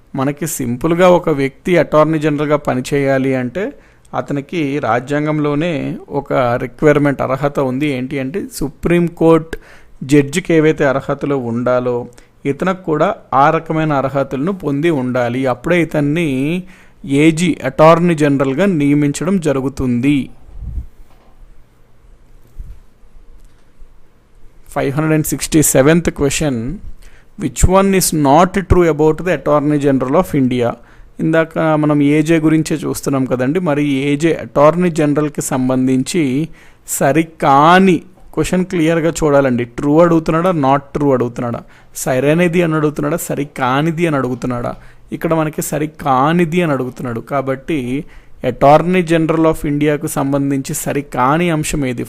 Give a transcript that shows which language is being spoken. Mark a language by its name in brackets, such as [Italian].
[Telugu] మనకి సింపుల్గా ఒక వ్యక్తి అటార్నీ జనరల్గా పనిచేయాలి అంటే అతనికి రాజ్యాంగంలోనే ఒక రిక్వైర్మెంట్ అర్హత ఉంది. ఏంటి అంటే సుప్రీంకోర్టు జడ్జికి ఏవైతే అర్హతలు ఉండాలో ఇతనికి కూడా ఆ రకమైన అర్హతలను పొంది ఉండాలి. అప్పుడే ఇతన్ని ఏజీ అటార్నీ జనరల్గా నియమించడం జరుగుతుంది. [English] 567th question, which one is not true about the Attorney General of India? [Telugu] ఇందాక మనం ఏజే గురించే చూస్తున్నాం కదండి, మరి ఏజే అటార్నీ జనరల్కి సంబంధించి సరికాని క్వశ్చన్ క్లియర్గా చూడాలండి. ట్రూ అడుగుతున్నాడా, [English] not true [Telugu] అడుగుతున్నాడా, సరైనది అని అడుగుతున్నాడా, సరికానిది అని అడుగుతున్నాడా? ఇక్కడ మనకి సరికానిది అని అడుగుతున్నాడు. కాబట్టి అటార్నీ జనరల్ ఆఫ్ ఇండియాకు సంబంధించి సరికాని అంశం ఏది?